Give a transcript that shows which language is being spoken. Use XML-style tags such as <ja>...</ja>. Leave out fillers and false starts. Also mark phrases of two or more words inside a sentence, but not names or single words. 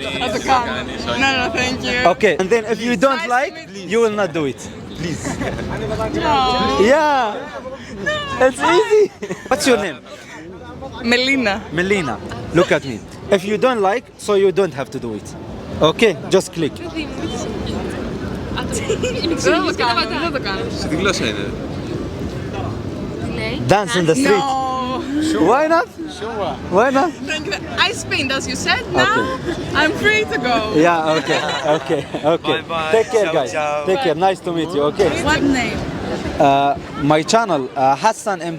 <en>At the camera. No, thank you. Okay, and then if you don't like, you will not do it. Please. No. Yeah. It's easy. What's your name? Melina. Look at me. If you don't like, so you don't have to do it. Okay, just click.</en> <el>Δεν το κάνω. Σε τι γλώσσα είναι?</el> <en>Dance in the street. No. Why not? Why not? Thank you. I spin, as you said. Now I'm free to go. Yeah, okay. Bye-bye. Take care, Ciao, guys. ciao. Take care. Nice to meet you. Okay. What name? My channel, Hassan MD.</en>